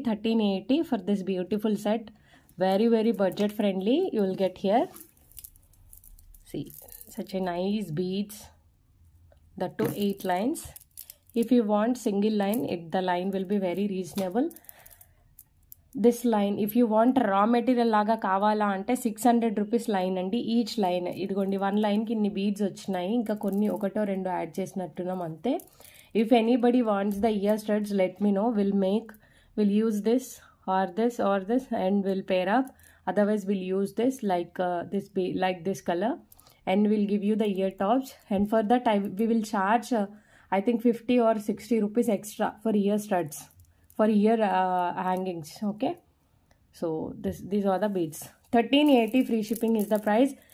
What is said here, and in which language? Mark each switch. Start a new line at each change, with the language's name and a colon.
English: 1380 for this beautiful set. Very budget friendly you will get here. See, such a nice beads, that too 8 lines. If you want single line, the line will be very reasonable. This line if you want raw material
Telugu: లాగా కావాలా అంటే
English: 600 rupees line అండి, each line.
Telugu: ఇదిగోండి 1 లైన్కి ఇన్ని beads వచ్చినాయి, ఇంకా కొన్ని ఒకటో రెండో యాడ్ చేసినట్టున్నాం అంతే.
English: If anybody wants the ear studs let me know, will use this or this and will pair up. Otherwise we'll use this like this color, and we'll give you the ear tops. And for that we will charge I think 50 or 60 rupees extra for ear studs, for ear hangings. Okay, so these are the beads. 1380 free shipping is the price.